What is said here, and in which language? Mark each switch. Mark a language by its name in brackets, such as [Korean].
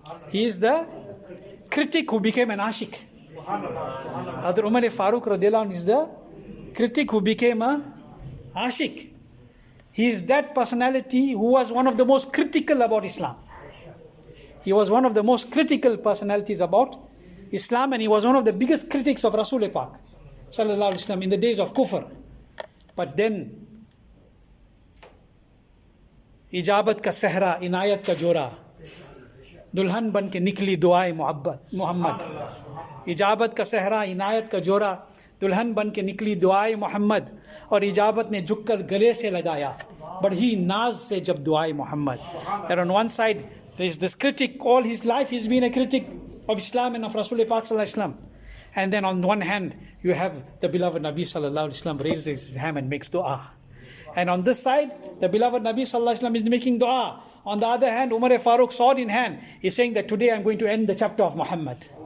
[English] He is the critic who became an Aashiq. Hazrat Umar Farooq radiyallahu anhu is the critic who became a Aashiq. He is that personality who was one of the most critical about Islam. He was one of the most critical personalities about Islam, and he was one of the biggest critics of Rasul Pak sallallahu alaihi wasallam in the days of Kufr. But then, [Hindi] इजाबत का सहरा, इनायत का जोरा, दुल्हन बन के निकली दुआए मोहम्मद. इजाबत का सहरा, इनायत का जोरा, दुल्हन बन के निकली दुआए मोहम्मद. और इजाबत ने झुककर गले से लगाया बढ़ी नाज से जब दुआए Mohammad. [English] That on one side there is this critic, all his life he's been a critic of Islam and of Rasul Pak Sallallahu Alaihi Wasallam. And then on one hand you have the beloved Nabi Sallallahu Alaihi Wasallam raises his hand and makes dua. And on this side the beloved Nabi Sallallahu Alaihi Wasallam is making dua. On the other hand, Umar Farooq, sword in hand, is saying that today I'm going to end the chapter of Muhammad.